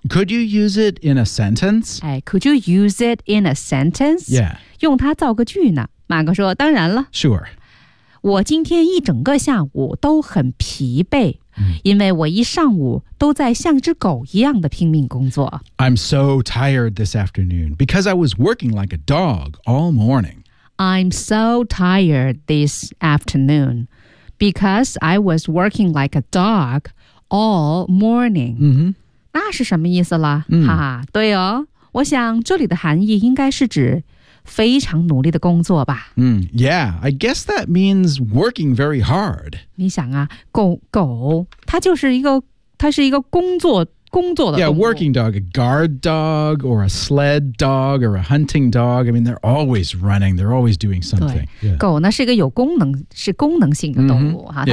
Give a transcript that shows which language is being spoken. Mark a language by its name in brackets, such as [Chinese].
[English] Could you use it in a sentence? Could you use it in a sentence? Yeah. [Chinese] 用它造个句呢马克说当然了 [English] Sure. [Chinese] 我今天一整个下午都很疲惫、 mm. 因为我一上午都在像只狗一样的拼命工作 [English] I'm so tired this afternoon because I was working like a dog all morning. I'm so tired this afternoon because I was working like a dog all morning.、 Mm-hmm. [Chinese] 那是什么意思了、 mm. 哈哈对哦我想这里的含义应该是指非常努力的工作吧、 mm. [English] Yeah, I guess that means working very hard. [Chinese] 你想啊狗它就是一个它是一个工作的动物 [English] Yeah, working dog, a guard dog, or a sled dog, or a hunting dog. I mean, they're always running. They're always doing something. [Chinese] 对、yeah. 狗呢是一个有功能性的动物、 mm-hmm.